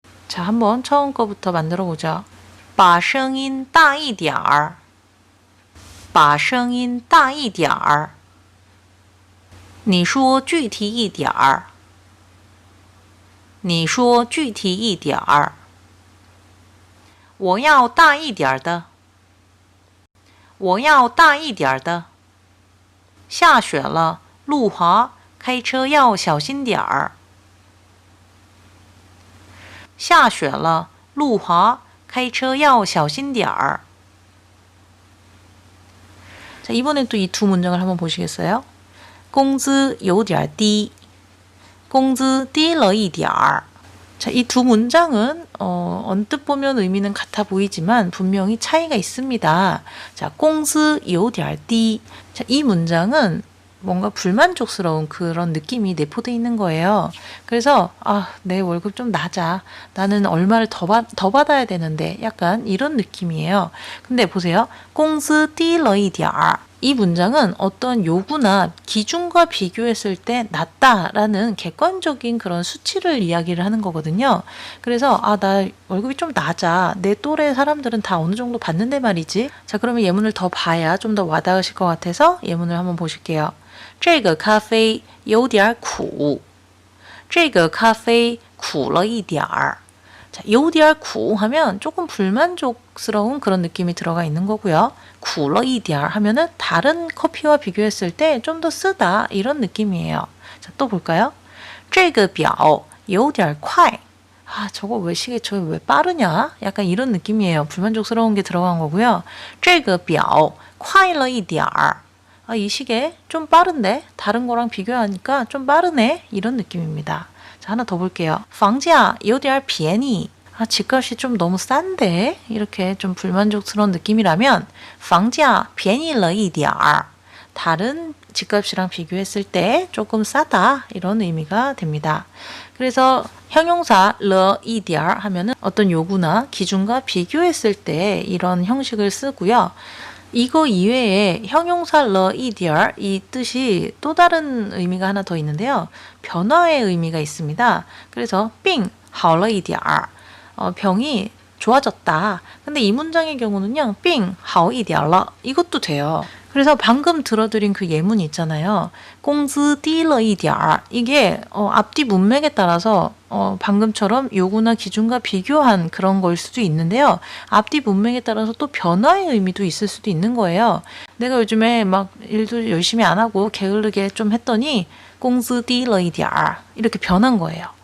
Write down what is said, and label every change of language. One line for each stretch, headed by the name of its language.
Korean: 자, 한번 처음 거부터 만들어 보죠.
Chinese: 把声音大一点儿把声音大一点儿你说具体一点儿你说具体一点儿我要大一点的我要大一点的下雪了路滑开车要小心点儿下雪了，路滑，开车要小心点儿。
Korean: 자, 이번엔 또 이 두 문장을 한번 보시겠어요?
Chinese: 工资有点低工资低了一点儿
Korean: 자, 이 두 문장은 언뜻 보면 의미는 같아 보이지만 분명히 차이가 있습니다. 자,
Chinese: 工资有点低
Korean: 자, 이 문장은 뭔가 불만족스러운 그런 느낌이 내포되어 있는 거예요. 그래서 내 월급 좀 낮아. 나는 얼마를 더 받아야 되는데 약간 이런 느낌이에요. 근데 보세요.
Chinese: 工资低了一点儿
Korean: 이 문장은 어떤 요구나 기준과 비교했을 때 낮다라는 객관적인 그런 수치를 이야기를 하는 거거든요. 그래서 나 월급이 좀 낮아. 내 또래 사람들은 다 어느 정도 받는데 말이지. 자, 그러면 예문을 더 봐야 좀 더 와닿으실 것 같아서 예문을 한번 보실게요.
Chinese: 这个咖啡有点苦这个咖啡苦了一点儿
Korean: 자, 有点苦 하면 조금 불만족스러운 그런 느낌이 들어가 있는 거고요. 苦了一点儿 하면은 다른 커피와 비교했을 때 좀 더 쓰다 이런 느낌이에요. 자, 또 볼까요?
Chinese: 这个表有点快
Korean: 저거 왜 시계 저거 왜 빠르냐? 약간 이런 느낌이에요. 불만족스러운 게 들어간 거고요.
Chinese: 这个表快了一点儿
Korean: 이 시계 좀 빠른데 다른 거랑 비교하니까 좀 빠르네 이런 느낌입니다. 자, 하나 더 볼게요.
Chinese: 房价有点便宜
Korean: 집값이 좀 너무 싼데 이렇게 좀 불만족스러운 느낌이라면
Chinese: 房价便宜了一点儿
Korean: 다른 집값이랑 비교했을 때 조금 싸다 이런 의미가 됩니다. 그래서 형용사 了一点儿 하면은 어떤 요구나 기준과 비교했을 때 이런 형식을 쓰고요. 이거 이외에 형용사 了一点儿 이 뜻이 또 다른 의미가 하나 더 있는데요. 변화의 의미가 있습니다. 그래서
Chinese: 病好了一点儿
Korean: 병이 좋아졌다. 근데 이 문장의 경우는요.
Chinese: 病好一点了
Korean: 이것도 돼요. 그래서 방금 들어드린 그 예문 있잖아요.
Chinese: 工资低了一点儿
Korean: 이게 앞뒤 문맥에 따라서 방금처럼 요구나 기준과 비교한 그런 걸 수도 있는데요. 앞뒤 문맥에 따라서 또 변화의 의미도 있을 수도 있는 거예요. 내가 요즘에 막 일도 열심히 안 하고 게으르게 좀 했더니
Chinese: 工资低了一点儿
Korean: 이렇게 변한 거예요.